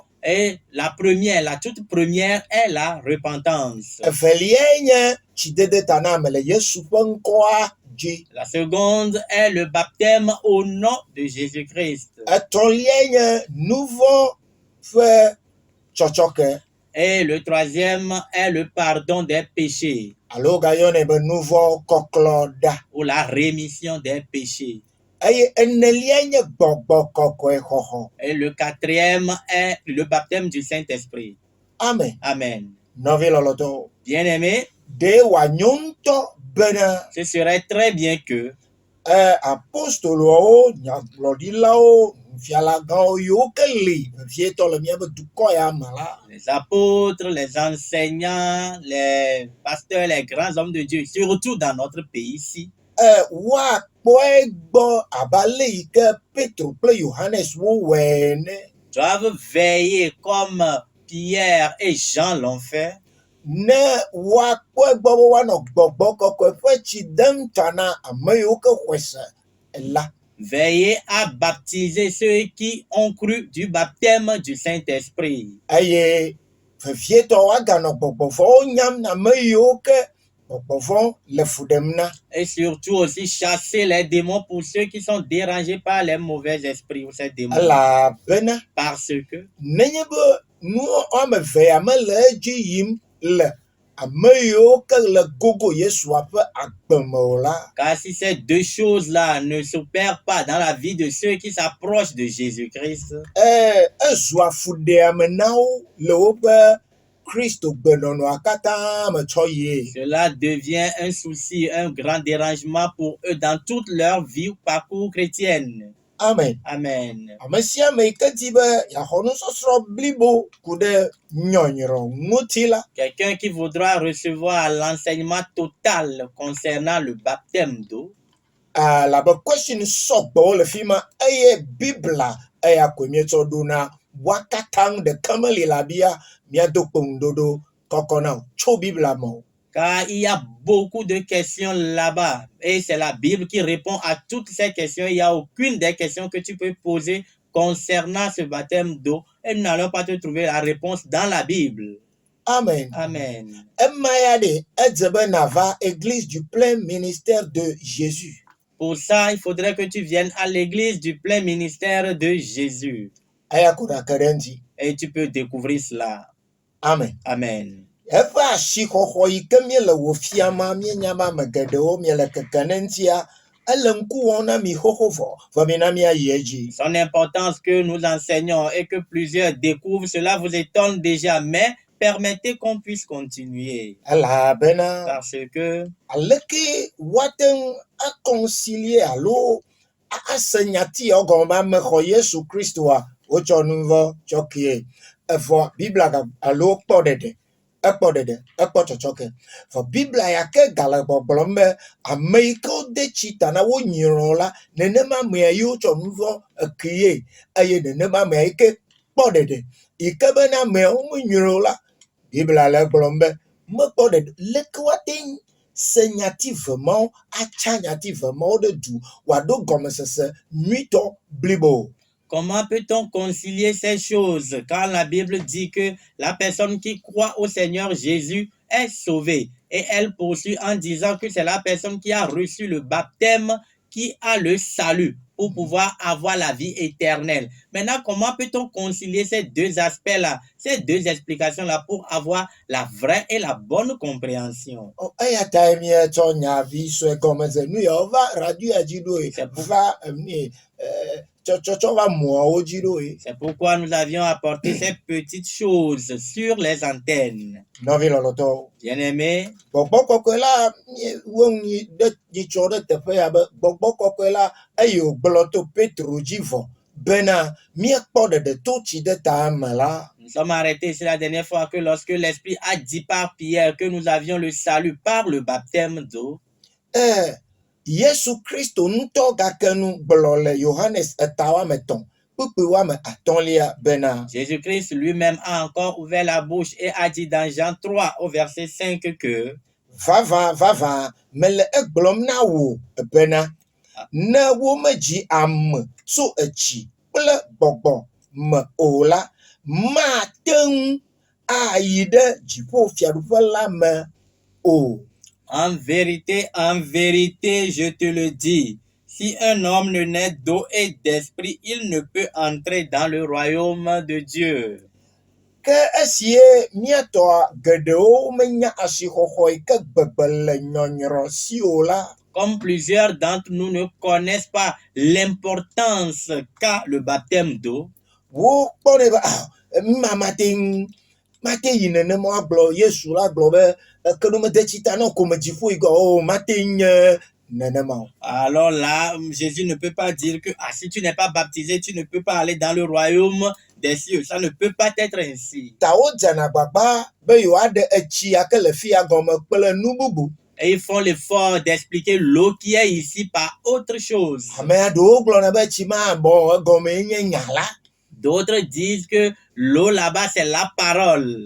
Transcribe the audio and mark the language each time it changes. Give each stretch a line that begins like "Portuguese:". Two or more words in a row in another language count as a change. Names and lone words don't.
French: Et la toute première est la repentance.
Ewe: Eveliae nye tsidede ta na ame le Yesu ƒe ŋkɔa dzi.
French: La seconde est le baptême au nom de Jésus-Christ.
Ewe: Etɔ̃liae nye nu vɔ ƒe tsɔtsɔke.
French: Et le troisième est le pardon des péchés
Ewe: Alo gayɔnɛ be nu vɔ kɔklɔ ɖa.
French: ou la rémission des péchés.
Ewe: Eye eneliae nye gbɔgbɔ kɔkɔe xɔxɔ.
French: Et le quatrième est le baptême du Saint-Esprit. Amen. Amen.
Ewe: Nɔvi lɔlɔtɔ.
French: Bien-aimés,
Ewe: Ɖe wòanyo ŋutɔ bena
French: ce serait très bien que
Ewe: apostolowo, nyagblɔɖilawo, nufialagãwo yiwo ke li vevietɔ le míaƒe dukɔ ya me la,
French: les apôtres, les enseignants, les pasteurs, les grands hommes de Dieu, surtout dans notre pays ici,
Ewe: woakpɔe gbɔ abe ale yi ke Petro kple Yohanes wowɔe ene.
French: doivent veiller comme Pierre et Jean l'ont fait.
Ewe: Ne woakpɔe gbɔ be woanɔ gbɔgbɔ kɔkɔe ƒe tsi dem ta na ame yiwo ke xɔe se la.
French: Veillez à baptiser ceux qui ont cru du baptême du Saint-Esprit.
Ewe: Eye vevietɔ woaganɔ gbɔgbɔvɔwo nyam na ame yiwo ke gbɔgbɔvɔ le fu ɖem na.
French: Et surtout aussi chasser les démons pour ceux qui sont dérangés par les mauvais esprits ou ces démons.
Ewe: Elabena
French: Parce que
Ewe: nenye be nu woame eve ya mele edzi yim le ame yiwo ke le gogo Yesua ƒe agbe me o la,
French: car si ces deux choses-là ne s'opèrent pas dans la vie de ceux qui s'approchent de Jésus-Christ,
Ewe: ezua fuɖeame na wo le woƒe Kristo gbenɔnɔa katã me tsɔ yie.
French: cela devient un souci, un grand dérangement pour eux dans toute leur vie ou parcours chrétienne. Amen. Amen.
Ewe: Ame sia ame yi ke di be yeaxɔ nusɔsrɔ̃ blibo ku ɖe nyɔnyrɔ ŋuti la,
French: Quelqu'un qui voudra recevoir l'enseignement total concernant le baptême d'eau,
Ewe: labe question sɔgbɔwo le fi ma eye Biblia eya koe míetsɔ ɖo na woa katã ŋu ɖeke meli la bia míado kpeŋuɖoɖo kɔkɔ na o tso Biblia me o.
French: car il y a beaucoup de questions là-bas et c'est la Bible qui répond à toutes ces questions. Il n'y a aucune des questions que tu peux poser concernant ce baptême d'eau et nous n'allons pas te trouver la réponse dans la Bible. Amen. Amen.
Ewe: Ema ya ɖe edze be nava
French: église du plein ministère de Jésus. Pour ça, il faudrait que tu viennes à l'église du plein ministère de Jésus
Ewe: Eya ko ɖake ɖe ŋdzi.
French: et tu peux découvrir cela. Amen. Amen.
Ewe: Eƒe asixɔxɔ yi ke míele wò fiama míenya be ame geɖewo miele keke ne ŋutia, ele ŋku wɔm na mi xoxo vɔ mina míayi edzi.
French: Son importance que nous enseignons et que plusieurs découvrent, cela vous étonne déjà, mais permettez qu'on puisse continuer.
Ewe: Elabena
French: Parce que
Ewe: aleke woate ŋu aconcilier alo ase nyati ɔgɔme be ame xɔ Yesu Kristoa wotsɔ nu vɔ tsɔ kie. Evɔ Biblia alo kpɔ ɖeɖe. Ekpɔ ɖeɖe, ekpɔ tsɔtsɔke. Vɔ Biblia ya ke gale gbɔgblɔm be ame yi ke wode tsi ta na wo nyrɔ la, nenema amea yi wotsɔ nu vɔ ekie eye nenema amea yi ke kpɔ ɖeɖe yi ke bena ameawo menyrɔ la, Biblia le gblɔm be mekpɔ ɖeɖe leke woate ŋu se nyati vemawo atsa nyati vemawo ɖe du wòaɖo gɔmesese nyuitɔ blibo.
French: comment peut-on concilier ces choses quand la Bible dit que la personne qui croit au Seigneur Jésus est sauvée? Et elle poursuit en disant que c'est la personne qui a reçu le baptême qui a le salut pour pouvoir avoir la vie éternelle. Maintenant, comment peut-on concilier ces deux aspects-là, ces deux explications-là pour avoir la vraie et la bonne compréhension?
Ewe: eya ta mietsɔ nyavi sue gɔme ze nu yawo va radio dzi ɖoe
French: C'est pour-
Ewe: va tsɔtsɔ va mɔawo dzi ɖoe.
French: C'est pourquoi nous avions apporté ces petites choses sur les antennes.
Ewe: Nɔvi lɔlɔtɔwo,
French: Bien-aimés,
Ewe: gbɔgbɔ kɔkɔe la wo ŋui ɖe dzitsɔ ɖe teƒe ya be gbɔgbɔ kɔkɔe la eye wògblɔ to Petro dzi vɔ bena míekpɔ ɖeɖe to tsi ɖe ta me la.
French: nous sommes arrêtés ici la dernière fois que lorsque l'Esprit a dit par Pierre que nous avions le salut par le baptême d'eau,
Ewe: Yesu Kristo ŋutɔ gake nu gblɔ le Yohanes eta woame tɔ̃ kpukpui woame atɔ̃lia bena
French: Jésus-Christ lui-même a encore ouvert la bouche et a dit dans Jean 3 au verset 5 que
Ewe: vavã mele egblɔm na wò bena ne womedzi ame tso etsi kple gbɔgbɔ me o la mate ŋu ayi ɖe dziƒofiaɖuƒe la me o.
French: en vérité, je te le dis, si un homme ne naît d'eau et d'esprit, il ne peut entrer dans le royaume de Dieu.
Ewe: Ke esie míatɔ geɖewo menya asixɔxɔ yi ke gbegbe le nyɔnyrɔ si o la,
French: Comme plusieurs d'entre nous ne connaissent pas l'importance qu'a le baptême d'eau,
Ewe: wokpɔnɛ be mate yi nenema gblɔ Yesu la gblɔ be kenomede tsi ta ne kome dziƒo yi gɔ mate nye nenema o.
French: alors là, Jésus ne peut pas dire que si tu n'es pas baptisé, tu ne peux pas aller dans le royaume des cieux. Ça ne peut pas être ainsi.
Ewe: Ta wodzena gbagba be yewoaɖe etsi yake le fia gɔme kple nu bubu.
French: Et ils font l'effort d'expliquer l'eau qui est ici par autre chose.
Ewe: Amea ɖewo gblɔna be tsi ma bɔ egɔme nye nya la.
French: D'autres disent que l'eau là-bas, c'est la parole.